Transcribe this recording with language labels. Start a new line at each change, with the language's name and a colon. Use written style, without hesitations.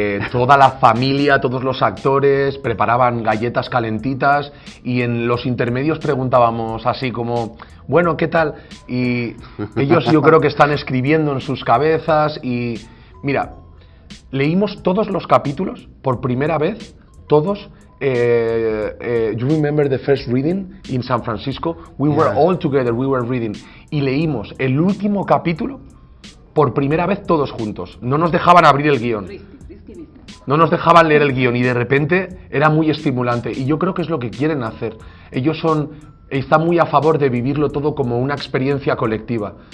Spanish: toda la familia, todos los actores preparaban galletas calentitas y en los intermedios preguntábamos así como, bueno, ¿qué tal? Y ellos yo creo que están escribiendo en sus cabezas y mira, leímos todos los capítulos por primera vez, todos.
English: You remember the first reading in San Francisco? We were all together, we were reading.
Spanish: Y leímos el último capítulo por primera vez todos juntos. No nos dejaban abrir el guión. No nos dejaban leer el guión y de repente era muy estimulante. Y yo creo que es lo que quieren hacer. Ellos están muy a favor de vivirlo todo como una experiencia colectiva.